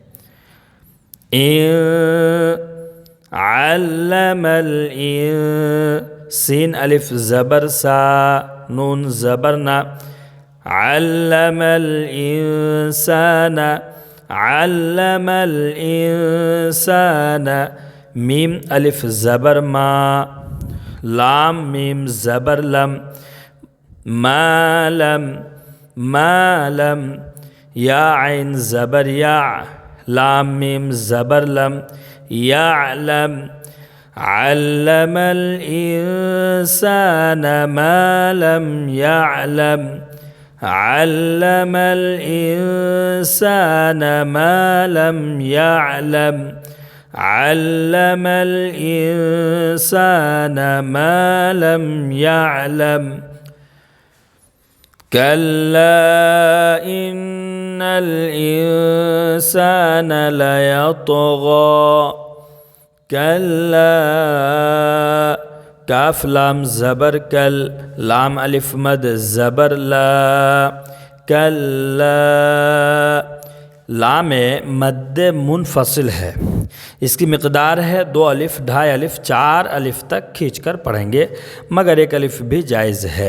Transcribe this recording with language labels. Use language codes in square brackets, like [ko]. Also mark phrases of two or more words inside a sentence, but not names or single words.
[hi] अल्लमल सीन अलिफ ज़बर सा, नून ज़बर ना। [ar] علم الإنسان, علم الإنسان, [hi] मीम अलिफ ज़बर मा, लाम मीम ज़बर लम, [ar] ما لم ما لم. [hi] या ऐन ज़बर या, लाम मीम ज़बर लम, यालम। [ar] علم الإنسان ما لم يعلم. علم الإنسان ما لم يعلم. علم الإنسان ما لم يعلم. كلا إن الإنسان ليطغى. [hi] कल्ला, काफ लाम ज़बर कल, लाम अलिफ मद ज़बर ला। कल्ला, लाम मद मुनफसिल है, इसकी मिक़दार है 2 अलिफ, ढाई अलिफ, 4 अलिफ तक खींचकर पढ़ेंगे, मगर एक अलिफ भी जायज़ है।